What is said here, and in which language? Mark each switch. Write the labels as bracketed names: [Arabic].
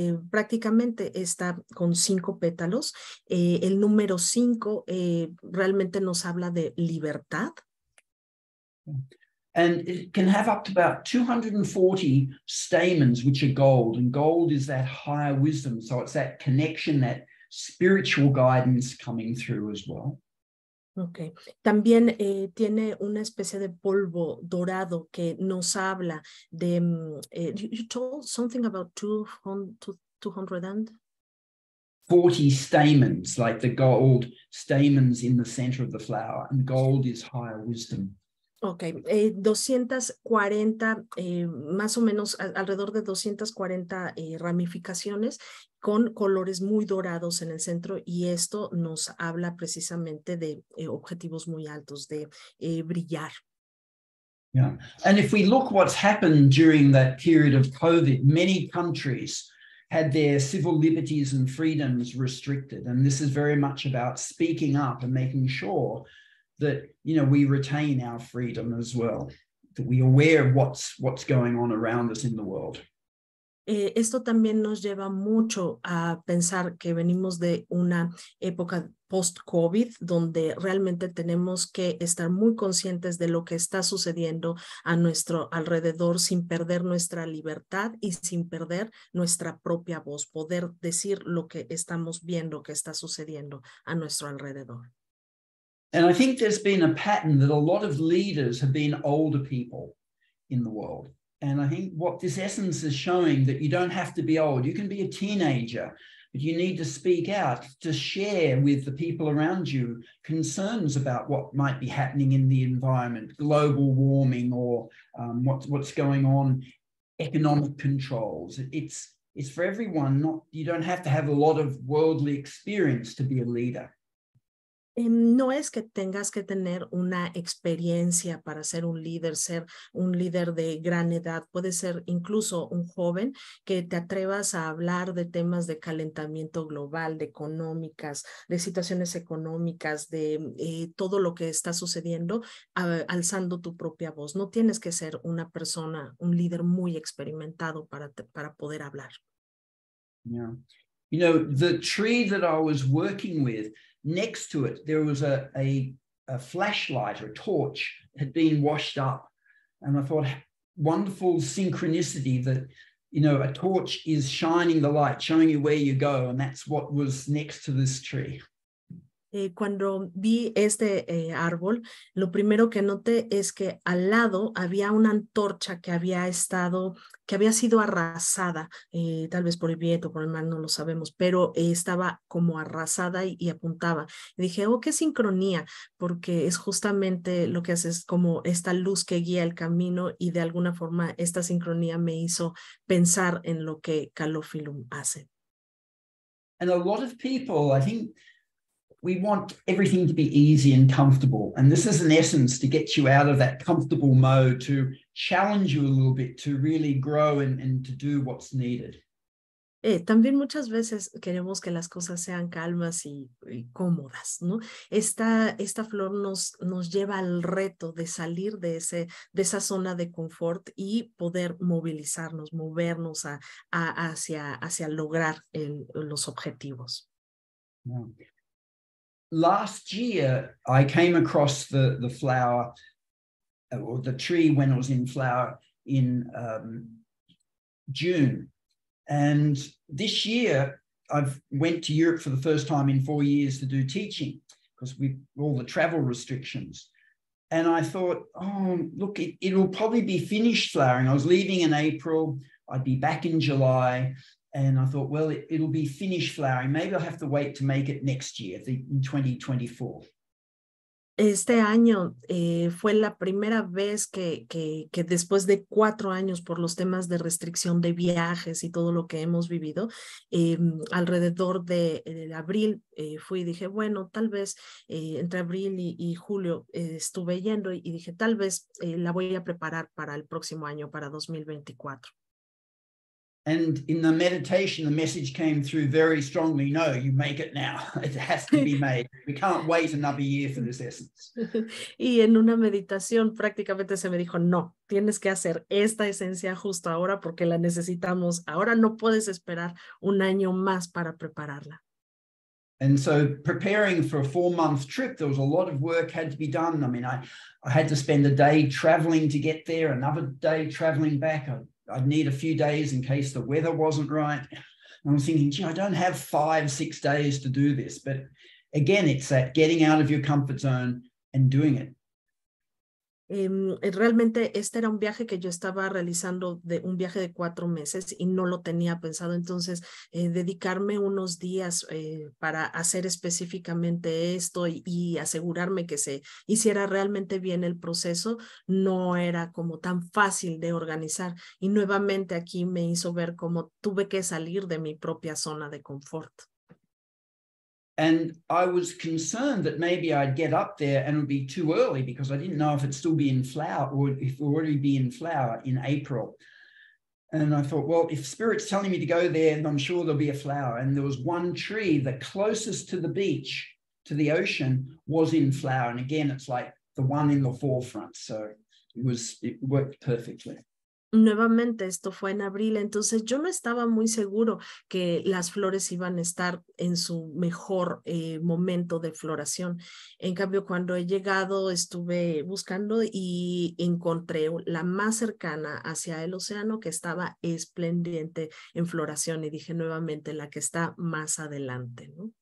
[Spanish] Prácticamente está con 5 pétalos. El número 5 realmente nos habla de libertad. [English] And it can have up to about 240 stamens, which are gold. And gold is that higher wisdom. So it's that connection, that spiritual guidance coming through as well. Okay. [Spanish] También tiene una especie de polvo dorado que nos habla de, [English] you told something about 200 and? 40 stamens, like the gold stamens in the center of the flower, and gold is higher wisdom. [Spanish] Ok, 240, más o menos alrededor de 240 ramificaciones con colores muy dorados en el centro, y esto nos habla precisamente de objetivos muy altos, de brillar. [English] Yeah, and if we look what's happened during that period of COVID, many countries had their civil liberties and freedoms restricted, and this is very much about speaking up and making sure that, we retain our freedom as well, that we're aware of what's going on around us in the world. [Spanish] Esto también nos lleva mucho a pensar que venimos de una época post-COVID, donde realmente tenemos que estar muy conscientes de lo que está sucediendo a nuestro alrededor, sin perder nuestra libertad y sin perder nuestra propia voz, poder decir lo que estamos viendo que está sucediendo a nuestro alrededor. [English] And I think there's been a pattern that a lot of leaders have been older people in the world. And I think what this essence is showing, that you don't have to be old. You can be a teenager, but you need to speak out, to share with the people around you concerns about what might be happening in the environment, global warming, or what's going on, economic controls. It's for everyone. You don't have to have a lot of worldly experience to be a leader. [Spanish] No es que tengas que tener una experiencia para ser un líder de gran edad. Puede ser incluso un joven que te atrevas a hablar de temas de calentamiento global, de económicas, de situaciones económicas, de todo lo que está sucediendo, alzando tu propia voz. No tienes que ser una persona, un líder muy experimentado para poder hablar. [English] Yeah. The tree that I was working with, next to it, there was a flashlight or a torch had been washed up. And I thought, wonderful synchronicity that, a torch is shining the light, showing you where you go. And that's what was next to this tree. [Spanish] Cuando vi este árbol, lo primero que noté es que al lado había una antorcha que había sido arrasada, tal vez por el viento, por el mar, no lo sabemos, pero estaba como arrasada y apuntaba. Y dije, qué sincronía, porque es justamente lo que hace, es como esta luz que guía el camino, y de alguna forma esta sincronía me hizo pensar en lo que Calophyllum hace. [English] And a lot of people, I think, we want everything to be easy and comfortable. And this is, in essence, to get you out of that comfortable mode, to challenge you a little bit, to really grow and to do what's needed. [Spanish] También muchas veces queremos que las cosas sean calmas y cómodas, ¿no? Esta flor nos lleva al reto de salir de esa zona de confort y poder movilizarnos, movernos hacia lograr los objetivos. [English] Wow. Last year, I came across the flower, or the tree when it was in flower in June. And this year, I've went to Europe for the first time in 4 years to do teaching because with all the travel restrictions. And I thought, oh, look, it'll probably be finished flowering. I was leaving in April. I'd be back in July. And I thought, well, it'll be finished flowering. Maybe I'll have to wait to make it next year, in 2024. [Spanish] Este año fue la primera vez que después de 4 años por los temas de restricción de viajes y todo lo que hemos vivido, alrededor de abril fui y dije, bueno, tal vez entre abril y julio estuve yendo y dije, tal vez la voy a preparar para el próximo año, para 2024. [English] And in the meditation, the message came through very strongly, no, you make it now. It has to be made. We can't wait another year for this essence. [Spanish] Y en una meditación prácticamente se me dijo, no, tienes que hacer esta esencia justo ahora porque la necesitamos. Ahora no puedes esperar un año más para prepararla. [English] And so preparing for a 4-month trip, there was a lot of work had to be done. I mean, I had to spend a day traveling to get there, another day traveling back. I'd need a few days in case the weather wasn't right. And I'm thinking, gee, I don't have 5-6 days to do this. But again, it's that getting out of your comfort zone and doing it. [Spanish] Realmente este era un viaje que yo estaba realizando, un viaje de 4 meses y no lo tenía pensado. Entonces, dedicarme unos días para hacer específicamente esto y asegurarme que se hiciera realmente bien el proceso no era como tan fácil de organizar. Y nuevamente aquí me hizo ver cómo tuve que salir de mi propia zona de confort. [English] And I was concerned that maybe I'd get up there and it would be too early because I didn't know if it'd still be in flower or if it would already be in flower in April. And I thought, well, if Spirit's telling me to go there, then I'm sure there'll be a flower. And there was one tree, the closest to the beach, to the ocean, was in flower. And again, it's like the one in the forefront. So it worked perfectly. [Spanish] Nuevamente, esto fue en abril, entonces yo no estaba muy seguro que las flores iban a estar en su mejor momento de floración. En cambio, cuando he llegado, estuve buscando y encontré la más cercana hacia el océano que estaba espléndida en floración y dije nuevamente la que está más adelante, ¿no?